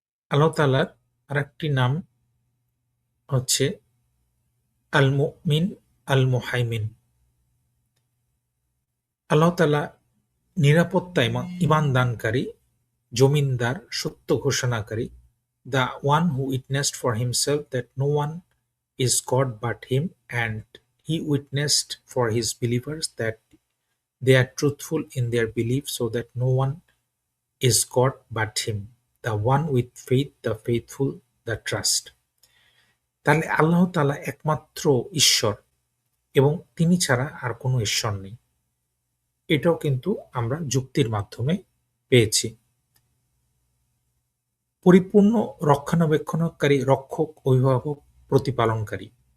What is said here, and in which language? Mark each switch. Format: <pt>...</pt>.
<bn>আল্লাহ তাআলার আরেকটি নাম হচ্ছে আল মুমিন, আল মুহাইমিন। আল্লাহ তাআলা নিরাপত্তা এবং ঈমান দানকারী, জমিনদার, সত্য ঘোষণাকারী।</bn> <en>The one who witnessed for himself that no one is God but him, and he witnessed for his believers that they are truthful in their belief, so that no one is God but him. The one with faith, the faithful, the trust.</en> <bn>তাহলে আল্লাহ তাআলা একমাত্র ঈশ্বর এবং তিনি ছাড়া আর কোনো ঈশ্বর নেই। এটাও কিন্তু আমরা যুক্তির মাধ্যমে পেয়েছি। পরিপূর্ণ রক্ষণাবেক্ষণকারী, রক্ষক, অভিভাবক, প্রতিপালনকারী।</bn>